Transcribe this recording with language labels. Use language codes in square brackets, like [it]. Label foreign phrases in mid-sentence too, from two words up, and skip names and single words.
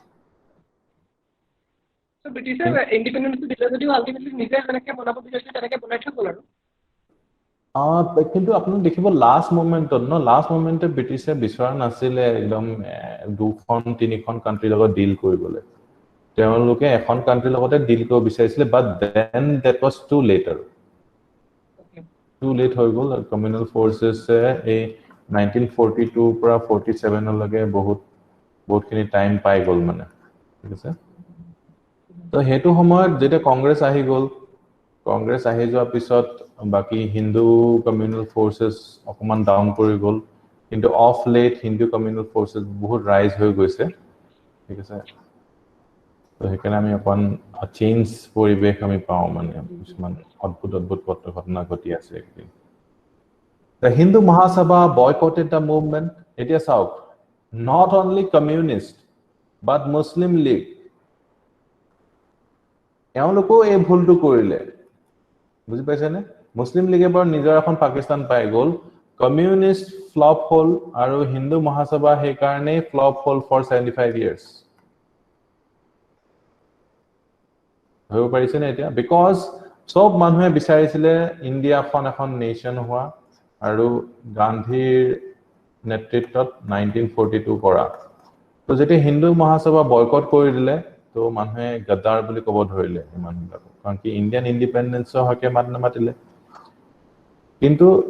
[as] সো ব্ৰিটিছে ইন্ডিপেন্ডেন্সটো দিলে যদিও আলটিমেটলি নিজে যেনেকৈ বনাব বিচাৰিছিলে তেনেকৈ বনাই থৈ গ'ল আৰু কিন্তু আপুনি দেখিব লাষ্ট মোমেন্টে ব্ৰিটিছে বিচৰা নাছিলে একদম দুখন তিনিখন কান্ট্ৰিৰ লগত ডিল কৰিবলৈ তেওঁলোকে এখন কান্ট্ৰিৰ লগতে ডিল কৰিব বিচাৰিছিলে [en] but then that was too late [as] হৈ গ'ল কমিউনাল ফৰ্চেছে এই 1942 পৰা 47 লৈকে বহুতখিনি টাইম পাই গ'ল মানে ঠিক আছে তো হেতু সময়ত যেতিয়া কংগ্ৰেছ আহি গ'ল কংগ্ৰেছ আহি যোৱাৰ পিছত বাকি [en] Hindu communal forces [as] অকমান ডাউন কৰি গ'ল কিন্তু [en] of late Hindu communal forces [as] বহুত ৰাইজ হৈ গৈছে ঠিক আছে তো সেইকাৰণে আমি অকণ চেঞ্জ পৰিৱেশ আমি পাওঁ মানে কিছুমান অদ্ভুত ঘটনা ঘটি আছে একদিন [en] The Hindu Mahasabha boycotted the movement. It is out. Not only communist, but Muslim League. [as] এওঁলোকো এই ভুলটো কৰিলে বুজি পাইছেনে মুসলিম লীগে বৰ নিজৰ এখন পাকিস্তান পাই গ'ল কমিউনিষ্ট ফ্লপ হ'ল আৰু হিন্দু মহাসভা সেই কাৰণে ফ্লপ হ'ল [en] for 75 years [as] হৈ পাৰিছেনে এতিয়া বিকজ সব মানুহে বিচাৰিছিলে ইণ্ডিয়াখন এখন নেশ্যন হোৱা আৰু গান্ধীৰ নেতৃত্বত 1942 কৰা তো যেতিয়া হিন্দু মহাসভা বয়কট কৰি দিলে তো মানুহে গদ্দাৰ বুলি ক'ব ধৰিলে মানুহবিলাক কাৰণ কি ইণ্ডিয়ান ইণ্ডিপেন্ডেন্সৰ হকে মাত নামাতিলে কিন্তু